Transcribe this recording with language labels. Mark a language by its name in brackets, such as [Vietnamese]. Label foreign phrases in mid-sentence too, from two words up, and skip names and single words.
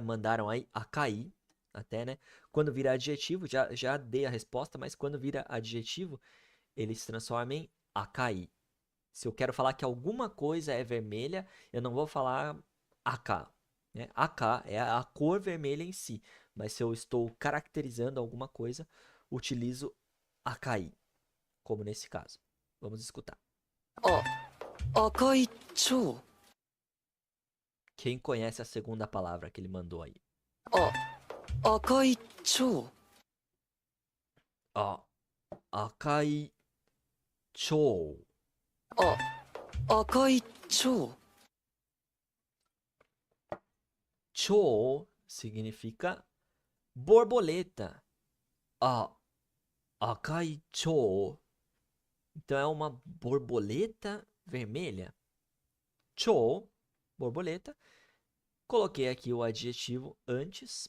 [Portuguese] Mandaram aí a cair, até, né? Quando vira adjetivo, já dei a resposta, mas quando vira adjetivo, ele se transforma em acai. Se eu quero falar que alguma coisa é vermelha, eu não vou falar AK. Né? AK é a cor vermelha em si. Mas se eu estou caracterizando alguma coisa, utilizo acai, como nesse caso. Vamos escutar. [Japanese] あ、赤い蝶。 [Portuguese] Quem conhece a segunda palavra que ele mandou aí? [Japanese] あ、赤い蝶。 Ó, 赤い蝶. あ、赤い蝶。 [Portuguese] Chou significa borboleta. [Japanese] あ、赤い蝶. [Portuguese] Então é uma borboleta vermelha. Chou, borboleta. Coloquei aqui o adjetivo antes.